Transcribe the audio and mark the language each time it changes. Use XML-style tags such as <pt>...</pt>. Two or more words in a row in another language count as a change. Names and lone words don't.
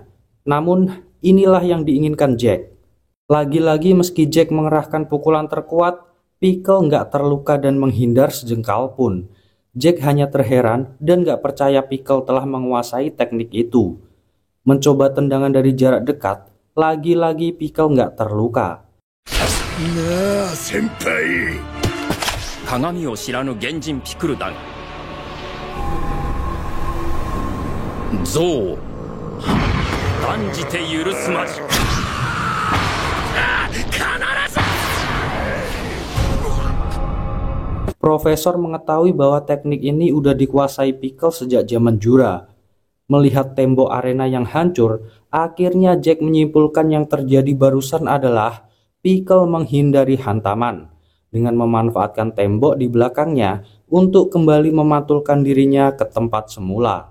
<id>Namun inilah yang diinginkan Jack. Lagi-lagi meski Jack mengerahkan pukulan terkuat, Pickle nggak terluka dan menghindar sejengkal pun. Jack hanya terheran dan nggak percaya Pickle telah menguasai teknik itu. Mencoba tendangan dari jarak dekat, lagi-lagi Pickle nggak terluka. Nah, senpai.</id> <ja>鏡を知らぬ原人ピクルだが憎悪断じて許すまじ。</ja> <id>Profesor mengetahui bahwa teknik ini udah dikuasai Pickle sejak zaman Jura. Melihat tembok arena yang hancur, akhirnya Jack menyimpulkan yang terjadi barusan adalah Pickle menghindari hantaman dengan memanfaatkan tembok di belakangnya untuk kembali memantulkan dirinya ke tempat semula.</id>